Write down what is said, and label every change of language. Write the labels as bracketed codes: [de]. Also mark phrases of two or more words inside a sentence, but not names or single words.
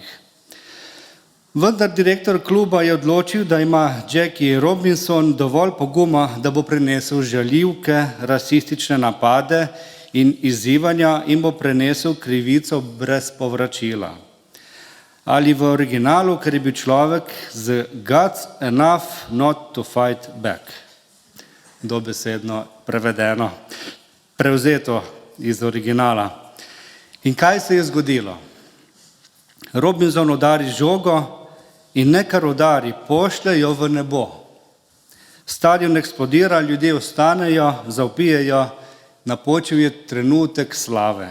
[sl] Vendar direktor kluba je odločil, da ima Jackie Robinson dovolj poguma, da bo prenesel žaljivke, rasistične napade in izzivanja in bo prenesel krivico brez povračila. Ali v originalu, ker je bil človek z [en] guts enough not to fight back. [sl] Dobesedno prevedeno, prevzeto iz originala. In kaj se je zgodilo? Robinson udari žogo in ne kar udari, pošlje jo v nebo. Stadion eksplodira, ljudje vstanejo, zavpijejo, napočil je trenutek slave.